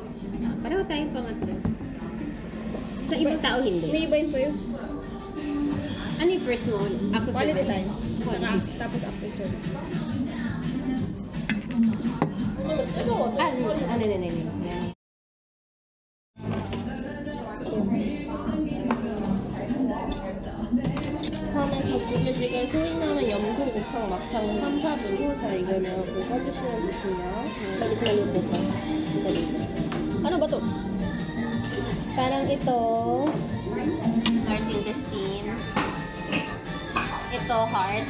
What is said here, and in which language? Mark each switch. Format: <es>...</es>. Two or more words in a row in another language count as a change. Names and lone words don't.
<tl>Pareho tayong pangatlo. Sa ibang tao hindi. May iba yun sa'yo. Ano yung first mo? Ako</tl> <en>Quality time.</en> <tl>Quality. Tapos accessory. Ano. Yan.</tl> <ko>처음에 닭고기집에 소리나는 염소 곱창 막창 3, 4분고 자 이거는 볶아주시면 되고요.</ko> <tl>Balik na luto ko. Ito dito. Ano ba to? Parang ito,</tl> <en>large intestine.</en> <tl>Ito, heart.</tl>